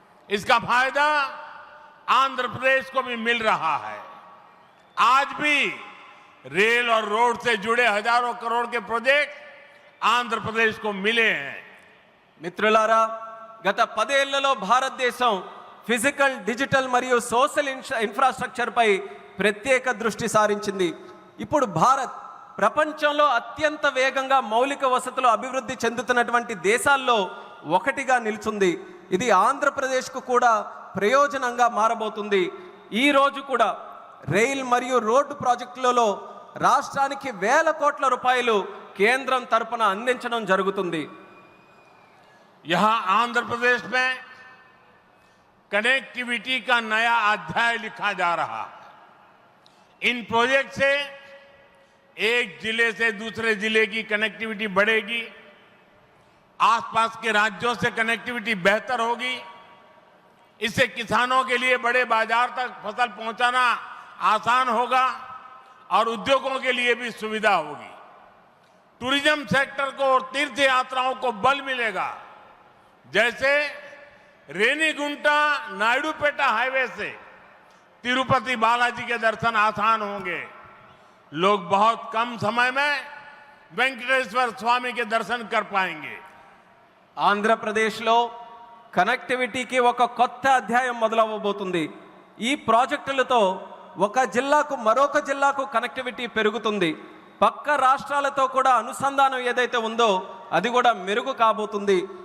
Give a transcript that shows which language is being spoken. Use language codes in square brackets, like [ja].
[hi] इसका फायदा आंध्र प्रदेश को भी मिल रहा है। आज भी रेल और रोड से जुड़े हजारों करोड़ के प्रोजेक्ट आंध्र प्रदेश को मिले हैं। [te] మిత్రులారా, గత 10 ఏళ్లలో భారతదేశం ఫిజికల్, డిజిటల్ మరియు సోషల్ ఇన్ఫ్రాస్ట్రక్చర్ పై ప్రత్యేక దృష్టి సారించింది. ఇప్పుడు భారత్ ప్రపంచంలో అత్యంత వేగంగా మౌలిక వసతులు అభివృద్ధి చెందుతున్నటువంటి దేశాల్లో ఒకటిగా నిలుచుంది. ఇది ఆంధ్రప్రదేశ్కు కూడా ప్రయోజనంగా మారబోతుంది. ఈ రోజు కూడా రైల్ మరియు రోడ్డు ప్రాజెక్టులలో రాష్ట్రానికి వేల కోట్ల రూపాయలు కేంద్రం తరపున అందించడం జరుగుతుంది. [hi] यहां आंध्र प्रदेश में कनेक्टिविटी का नया अध्याय लिखा जा रहा है। इन प्रोजेक्ट से एक जिले से दूसरे जिले की कनेक्टिविटी बढ़ेगी, आसपास के राज्यों से कनेक्टिविटी बेहतर होगी। इससे किसानों के लिए बड़े बाजार तक फसल पहुंचाना आसान होगा और उद्योगों के लिए भी सुविधा होगी। टूरिज्म सेक्टर को और तीर्थ यात्राओं को बल मिलेगा। जैसे रेनीगुंटा नायडूपेटा हाईवे से तिरुपति बालाजी के दर्शन आसान होंगे। लोग बहुत कम समय में वेंकटेश्वर स्वामी के दर्शन कर पाएंगे। [te] ఆంధ్రప్రదేశ్లో కనెక్టివిటీకి ఒక కొత్త అధ్యాయం మొదలవబోతుంది. ఈ ప్రాజెక్టులతో ఒక జిల్లాకు మరొక జిల్లాకు కనెక్టివిటీ పెరుగుతుంది. పక్క రాష్ట్రాలతో కూడా అనుసంధానం ఏదైతే ఉందో అది కూడా మెరుగు కాబోతుంది.